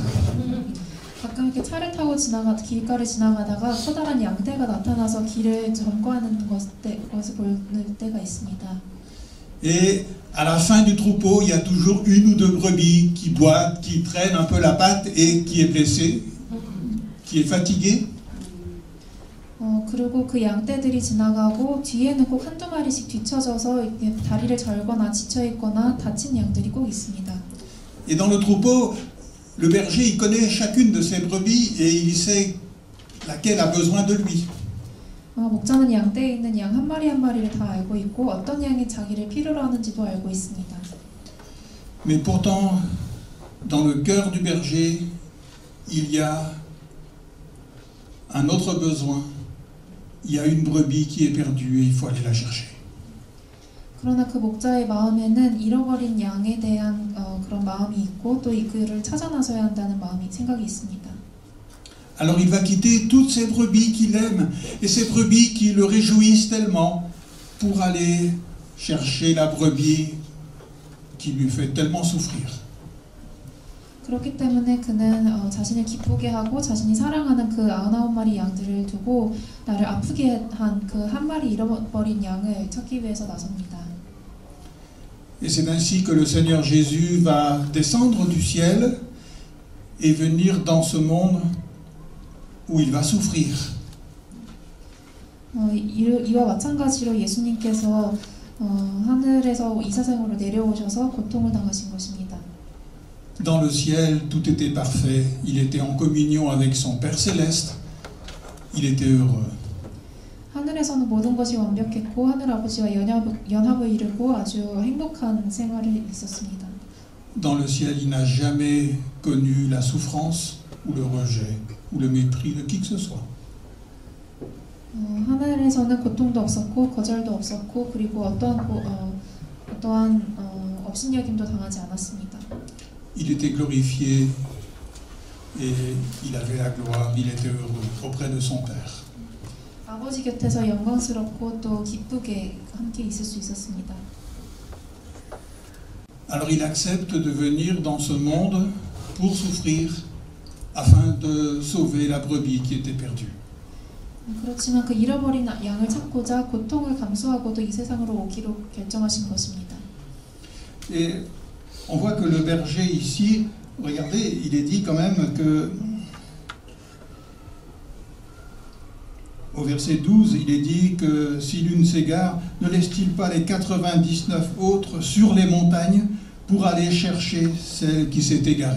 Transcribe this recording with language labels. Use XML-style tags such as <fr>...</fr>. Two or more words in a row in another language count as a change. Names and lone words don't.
<ko>가끔 이렇게 차를 타고 길가를 지나가다가 커다란 양떼가 나타나서 길을 점거하는 것을 볼 때가 있습니다.</ko> <fr>Et à la fin du troupeau, il y a toujours une ou deux brebis qui boitent, qui traînent un peu la patte et qui est blessée, qui est fatiguée.</fr> <ko>그리고 그 양떼들이 지나가고 뒤에는 꼭 한두 마리씩 뒤쳐져서 이렇게 다리를 절거나 지쳐 있거나 다친 양들이 꼭 있습니다.</ko> <fr>Et dans le troupeau, le berger il connaît chacune de ces brebis et il sait laquelle a besoin de lui.</fr> <ko>목자는 양떼에 있는 양 한 마리 한 마리를 다 알고 있고 어떤 양이 자기를 필요로 하는지도 알고 있습니다.</ko> <fr>Mais pourtant, dans le cœur du berger, il y a un autre besoin. Il y a une brebis qui est perdue et il faut aller la chercher.</fr> <ko>그러나 그 목자의 마음에는 잃어버린 양에 대한 그런 마음이 있고 또 그를 찾아 나서야 한다는 생각이 있습니다.</ko> <fr>Alors il va quitter toutes ces brebis qu'il aime et ces brebis qui le réjouissent tellement pour aller chercher la brebis qui lui fait tellement souffrir.</fr> <ko>그렇기 때문에 그는 자신을 기쁘게 하고 자신이 사랑하는 그 99마리 양들을 두고 나를 아프게 한 그 한 마리 잃어버린 양을 찾기 위해서 나섭니다.</ko> <fr>Et c'est ainsi que le Seigneur Jésus va descendre du ciel et venir dans ce monde où il va souffrir.</fr> <ko>이와 마찬가지로 예수님께서 하늘에서 이 세상으로 내려오셔서 고통을 당하신 것입니다.</ko> <fr>Dans le ciel, tout était parfait. Il était en communion avec son Père céleste. Il était heureux.</fr> <ko>하늘에서는 모든 것이 완벽했고 하늘 아버지와 연합을 이루고 아주 행복한 생활을 있었습니다.</ko> <fr>Dans le ciel, il n'a jamais connu la souffrance ou le rejet ou le mépris de qui que ce soit.</fr> <ko>하늘에서는 고통도 없었고 거절도 없었고 그리고 어떠한 업신여김도 당하지 않았습니다.</ko> <fr>Il était glorifié et il avait la gloire, il était heureux auprès de son Père.</fr> <ko>아버지 곁에서 영광스럽고 또 기쁘게 함께 있을 수 있었습니다.</ko> <fr>Alors il accepte de venir dans ce monde pour souffrir afin de sauver la brebis qui était perdue.</fr> <ko>그렇지만 그 잃어버린 양을 찾고자 고통을 감수하고도 이 세상으로 오기로 결정하신 것입니다.</ko> <fr>Et on voit que le berger ici, regardez, il est dit quand même que au verset 12, il est dit que si l'une s'égare, ne laisse-t-il pas les 99 autres sur les montagnes pour aller chercher celle qui s'est égarée?</fr>